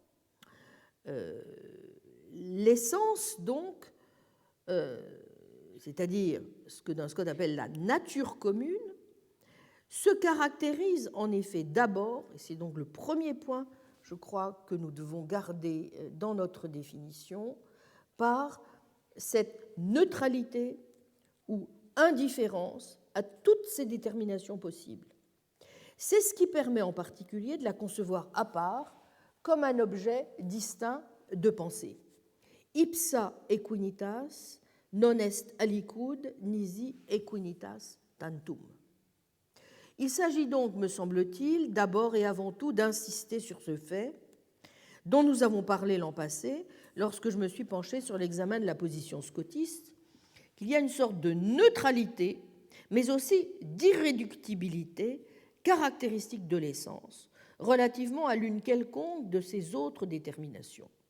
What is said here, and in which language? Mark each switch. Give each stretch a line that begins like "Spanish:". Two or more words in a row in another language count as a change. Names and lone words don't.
French: L'essence, donc, c'est-à-dire ce que Dunscott appelle la nature commune, se caractérise en effet d'abord, et c'est donc le premier point, je crois, que nous devons garder dans notre définition, par cette neutralité ou indifférence à toutes ces déterminations possibles. C'est ce qui permet en particulier de la concevoir à part, comme un objet distinct de pensée.
Latin: Ipsa equinitas non est aliquid nisi equinitas tantum.
French: Il s'agit donc, me semble-t-il, d'abord et avant tout d'insister sur ce fait dont nous avons parlé l'an passé lorsque je me suis penché sur l'examen de la position scotiste, qu'il y a une sorte de neutralité, mais aussi d'irréductibilité caractéristique de l'essence, relativement à l'une quelconque de ces autres déterminations.